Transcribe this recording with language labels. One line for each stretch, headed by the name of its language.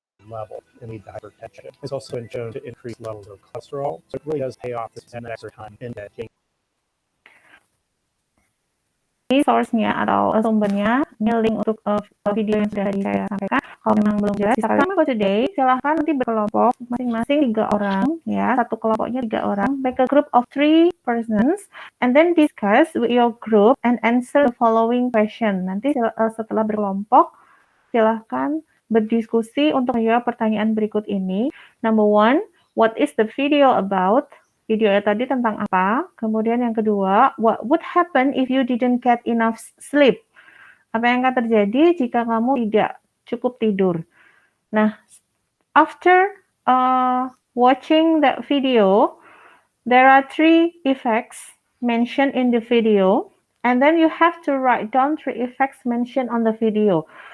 English: Level and lead to hypertension. It's also been shown to increase levels of cholesterol, so it really does pay off to spend extra time in dedicating.
Indonesian: Source-nya atau sumbernya, ini link untuk video yang sudah saya sampaikan. Kalau memang belum jelas, sama
English: for today,
Indonesian: silahkan nanti berkelompok masing-masing 3 orang,
English: ya, satu kelompoknya 3 orang, make a group of 3 persons, and then discuss with your group and answer the following question.
Indonesian: Nanti setelah berkelompok, silahkan berdiskusi untuk menjawab pertanyaan berikut ini.
English: Number 1, what is the video about?
Indonesian: Video tadi tentang apa? Kemudian yang kedua,
English: what would happen if you didn't get enough sleep?
Indonesian: Apa yang akan terjadi jika kamu tidak cukup tidur?
English: Nah, after watching that video, there are 3 effects mentioned in the video, and then you have to write down 3 effects mentioned on the video.